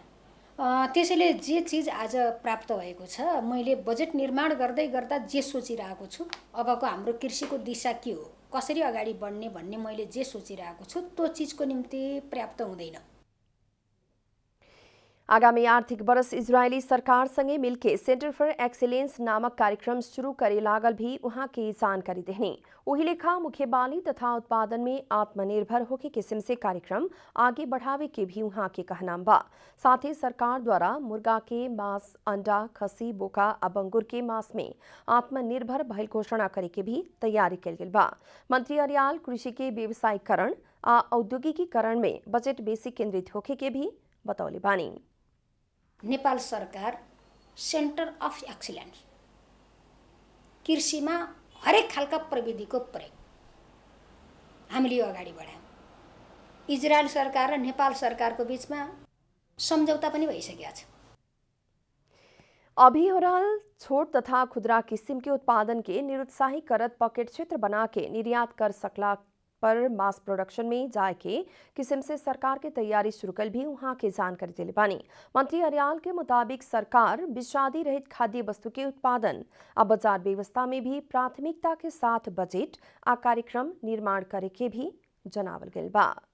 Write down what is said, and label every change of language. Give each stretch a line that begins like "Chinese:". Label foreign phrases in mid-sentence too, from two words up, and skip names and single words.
Nepali: त्यसैले जे चिज आज प्राप्त भएको छ, मैले बजेट निर्माण गर्दै गर्दा जे सोचिरहेको छु, अबको हाम्रो कृषिको दिशा के हो, कसरी अगाडि बढ्ने भन्ने मैले जे सोचिरहेको छु त्यो चिजको निम्ति पर्याप्त हुँदैन।
Bhojpuri: आगामी आर्थिक वर्ष इजरायली सरकारसँगै मिलके
English: Center for Excellence
Bhojpuri: नामक कार्यक्रम शुरू करे लागल भी उहाँ की जानकारी देने। वही लेखा मुख्य बाली तथा उत्पादन में आत्मनिर्भर होके किस्म से कार्यक्रम आगे बढ़ावे के भी उहाँ के कहनाम बा। साथ ही सरकार द्वारा मुर्गा के मांस, अंडा, खसी, बोका आ बंगुर के मांस में आत्मनिर्भर भइल घोषणा करे के भी तैयारी कल गेल बा। मंत्री अर्याल कृषि के व्यवसायीकरण आ औद्योगिकीकरण में बजेट बेसी केंद्रित होके के भी बतौले बानी।
Nepali: नेपाल सरकार
English: Centre of Excellence
Nepali: कृषिमा हरेक खालका प्रविधिको प्रयोग हामीले यो अगाडि बढायौँ। इजरायल सरकार र नेपाल सरकारको बीचमा सम्झौता पनि भइसकेको छ।
Bhojpuri: अभी हो रहल छोट तथा खुदरा किस्म के उत्पादन के निरुत्साही करत पॉकेट क्षेत्र बना के निर्यात कर सकला पर
English: mass production
Bhojpuri: में जाए के किस्म से सरकार के तैयारी शुरू कल भी वहाँ के जानकारी दिले बानी। मंत्री अर्याल के मुताबिक सरकार विषादी रहित खाद्य वस्तु के उत्पादन और बाजार व्यवस्था में भी प्राथमिकता के साथ बजट आ कार्यक्रम निर्माण करे के भी जनावल गल बा।